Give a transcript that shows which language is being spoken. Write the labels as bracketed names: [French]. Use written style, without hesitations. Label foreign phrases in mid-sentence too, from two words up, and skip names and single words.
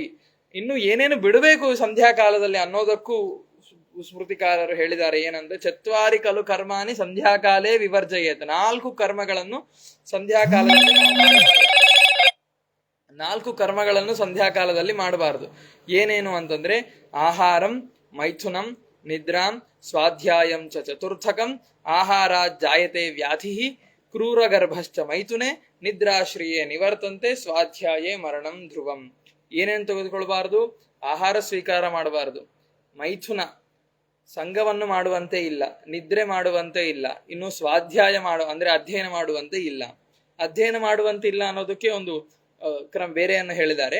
[Kannada] ಇನ್ನು ಏನೇನು ಬಿಡಬೇಕು ಸಂಧ್ಯಾಕಾಲದಲ್ಲಿ ಅನ್ನೋದಕ್ಕೂ ಸ್ಮೃತಿಕಾರರು ಹೇಳಿದ್ದಾರೆ. [Sanskrit] ಏನಂದ್ರೆ ಚತ್ವಾರಿ ಕಲು ಕರ್ಮಾನಿ ಸಂಧ್ಯಾಕಾಲೇ ವಿವರ್ಜಯೇತ್. [Kannada] 4 ಕರ್ಮಗಳನ್ನು ಸಂಧ್ಯಾಕಾಲದಲ್ಲಿ ಸಂಧ್ಯಾಕಾಲದಲ್ಲಿ ಮಾಡಬಾರದು. ಏನೇನು ಅಂತಂದ್ರೆ [Sanskrit] ಆಹಾರಂ, ಮೈಥುನಂ, ನಿದ್ರಾಂ, ಸ್ವಾಧ್ಯಾಯಂ ಚ ಚತುರ್ಥಕಂ. ಆಹಾರ ಜಾಯತೆ ವ್ಯಾಧಿ, ಕ್ರೂರಗರ್ಭಶ್ಚ ಮೈಥುನೆ, ನಿದ್ರಾಶ್ರಿಯೇ ನಿವರ್ತಂತೆ, ಸ್ವಾಧ್ಯಾಯೇ ಮರಣಂ ಧ್ರುವಂ. [Kannada] ಏನೇನು ತೆಗೆದುಕೊಳ್ಬಾರ್ದು? ಆಹಾರ ಸ್ವೀಕಾರ ಮಾಡಬಾರದು, ಮೈಥುನ ಸಂಘವನ್ನು ಮಾಡುವಂತೆ ಇಲ್ಲ, ನಿದ್ರೆ ಮಾಡುವಂತೆ ಇಲ್ಲ, ಇನ್ನು ಸ್ವಾಧ್ಯಾಯ ಅಂದ್ರೆ ಅಧ್ಯಯನ ಮಾಡುವಂತೆ ಇಲ್ಲ. ಅಧ್ಯಯನ ಮಾಡುವಂತೆ ಇಲ್ಲ ಅನ್ನೋದಕ್ಕೆ ಒಂದು ಬೇರೆಯನ್ನು ಹೇಳಿದ್ದಾರೆ.